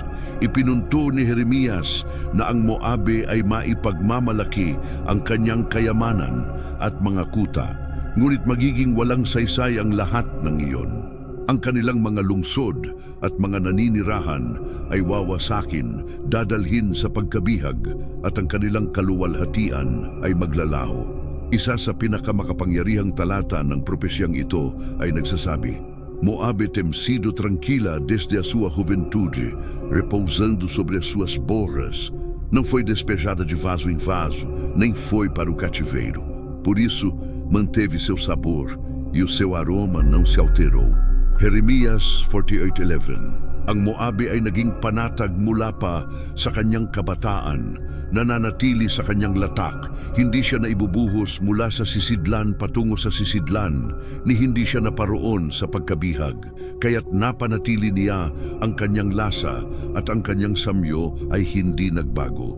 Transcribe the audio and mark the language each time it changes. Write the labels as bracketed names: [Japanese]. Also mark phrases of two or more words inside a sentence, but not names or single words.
[Filipino] Ipinunto ni Jeremias na ang Moabe ay maipagmamalaki ang kanyang kayamanan at mga kuta, ngunit magiging walang saysay ang lahat ng iyon. Ang kanilang mga lungsod at mga naninirahan ay wawasakin, dadalhin sa pagkabihag, at ang kanilang kaluwalhatian ay maglalaho. Isa sa pinakamakapangyarihang talata ng propesyang ito ay nagsasabi, [Portuguese] Moabe tem sido tranquila desde a sua juventude, repousando sobre as suas borras. Não foi despejada de vaso em vaso, nem foi para o cativeiro. Por isso, manteve seu sabor e o seu aroma não se alterou. Jeremias 48:11. [Filipino] Ang Moabe ay naging panatag mula pa sa kanyang kabataan, nananatili sa kanyang latak. Hindi siya naibubuhos mula sa sisidlan patungo sa sisidlan, ni hindi siya naparoon sa pagkabihag. Kaya't napanatili niya ang kanyang lasa at ang kanyang samyo ay hindi nagbago.